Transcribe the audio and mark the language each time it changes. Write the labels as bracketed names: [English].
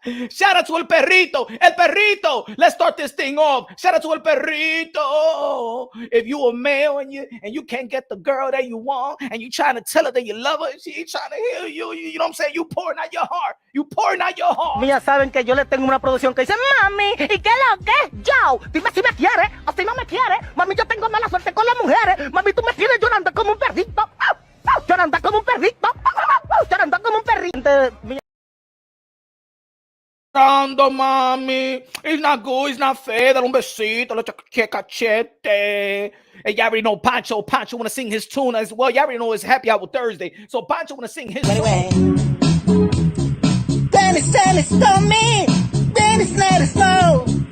[English] Shout out to El Perrito. Let's start this thing off. Shout out to El Perrito. If you a male and you can't get the girl that you want, and you trying to tell her that you love her, and she ain't trying to hear you. You know what I'm saying? You pouring out your heart. [Spanish] Ya saben que yo le tengo una producción que dice, mami, ¿y qué lo que? Yo, dime si me quieres o si no me quieres. Mami, yo tengo mala suerte con las mujeres. Mami, tú me tienes llorando como un perrito. Llorando como un perrito. Llorando como un perrito. [English] Mami, it's not good, it's not fair. [Spanish] Dale un besito, le cachete. [English] And y'all already know Pancho want to sing his tune as well. Y'all already know it's Happy Hour Thursday, so Pancho want to sing his tune. Dennis told me, Dennis let us know.